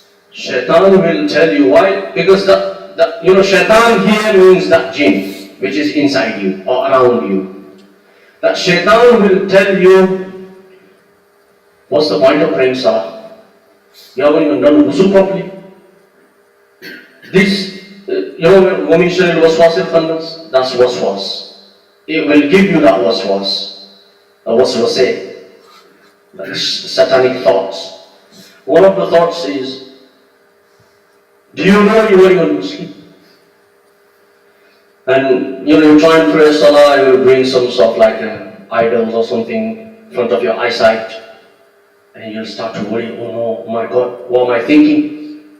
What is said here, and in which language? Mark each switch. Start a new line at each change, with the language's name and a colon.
English: Shaitan will tell you why, because shaitan here means that jinn, which is inside you or around you. That shaitan will tell you, what's the point of praying salah? You haven't even done wuzu properly.
Arabic: This, وَمِن شَرِّ الْوَسْوَاسِ الْخَنَّاسِ,
English: that's waswas. It will give you that waswas. Waswase, like satanic thoughts. One of the thoughts is, do you know you are even Muslim? And you try and pray salah, you will bring some sort of like idols or something in front of your eyesight, and you'll start to worry, oh no, oh my God, what am I thinking?